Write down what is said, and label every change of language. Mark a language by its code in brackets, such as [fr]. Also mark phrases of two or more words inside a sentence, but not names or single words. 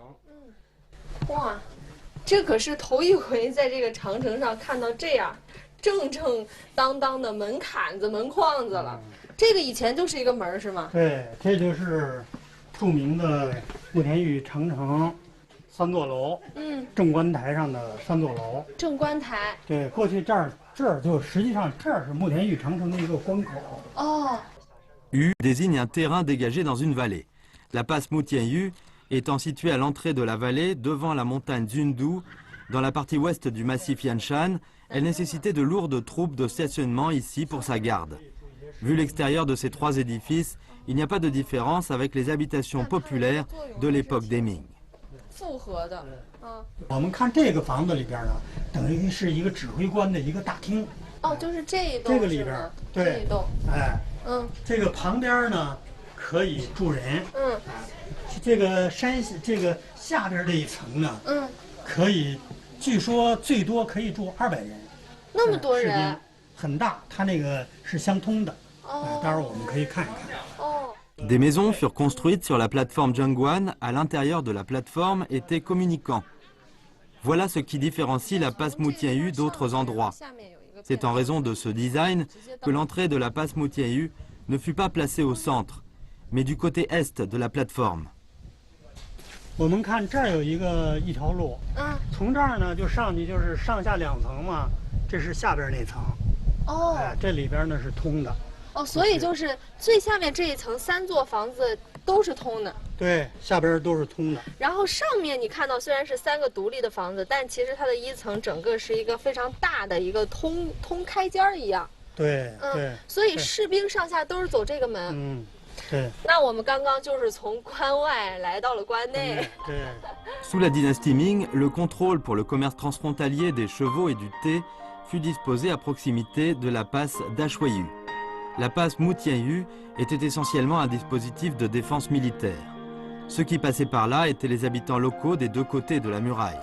[zh] 哇，这可是头一回在这个长城上看到这样正正当当的门槛子、门框子了。这个以前就是一个门是吗？对，这就是著名的慕田峪长城3座楼，正官台上的3座楼。正官台。对，过去这儿就实际上这儿是慕田峪长城的一个关口。哦。 [fr] Yu désigne un terrain dégagé dans une vallée. La passe Mutianyu étant située à l'entrée de la vallée, devant la montagne Zundu, dans la partie ouest du massif Yanshan, elle nécessitait de lourdes troupes de stationnement ici pour sa garde. Vu l'extérieur de ces 3 édifices, il n'y a pas de différence avec les habitations populaires de l'époque des Ming. [zh] 复合的。我们看这个房子里边呢，等于是一个指挥官的一个大厅。哦，就是这一栋。这个里边，对，这一栋。哎，这个旁边呢可以住人。这个这个下边这一层呢，可以，据说最多可以住200人。那么多人。很大，它那个是相通的。待会儿我们可以看一看。 [fr] Des maisons furent construites sur la plateforme Zhengguan. À l'intérieur de la plateforme étaient communicants. Voilà ce qui différencie la passe Mutianyu d'autres endroits. C'est en raison de ce design que l'entrée de la passe Mutianyu ne fut pas placée au centre, mais du côté est de la plateforme. [zh] 我们看这儿有一条路，从这儿呢就上去，就是上下2层嘛，这是下边那层。这里边呢是通的。所以就是最下面这一层3座房子都是通的。对，下边都是通的。然后上面你看到虽然是3个独立的房子，但其实它的1层整个是一个非常大的一个通开间一样。对，对。所以士兵上下都是走这个门。对。那我们刚刚就是从关外来到了关内。对。 [fr] Sous la dynastie Ming, le contrôle pour le commerce transfrontalier des chevaux et du thé fut disposé à proximité de la passe d'Ashuayu. La passe Mutianyu était essentiellement un dispositif de défense militaire. Ceux qui passaient par là étaient les habitants locaux des 2 côtés de la muraille.